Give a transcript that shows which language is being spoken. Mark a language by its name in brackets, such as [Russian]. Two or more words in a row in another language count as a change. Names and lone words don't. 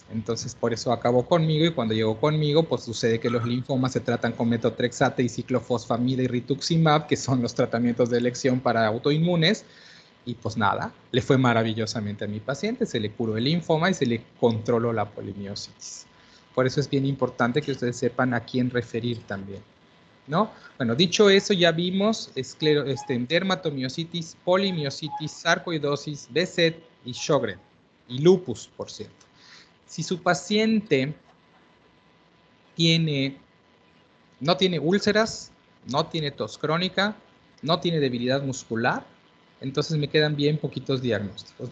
[Spanish] Entonces, por eso acabó conmigo, y cuando llegó conmigo, pues sucede que los linfomas se tratan con metotrexate y ciclofosfamida y rituximab, que son los tratamientos de elección para autoinmunes, y pues nada, le fue maravillosamente a mi paciente, se le curó el linfoma y se le controló la polimiositis. Por eso es bien importante que ustedes sepan a quién referir también, ¿no? Bueno, dicho eso, ya vimos dermatomiositis, polimiositis, sarcoidosis, Behçet y Sjögren, y lupus, por cierto. Si su paciente no tiene úlceras, no tiene tos crónica, no tiene debilidad muscular, entonces me quedan bien poquitos diagnósticos.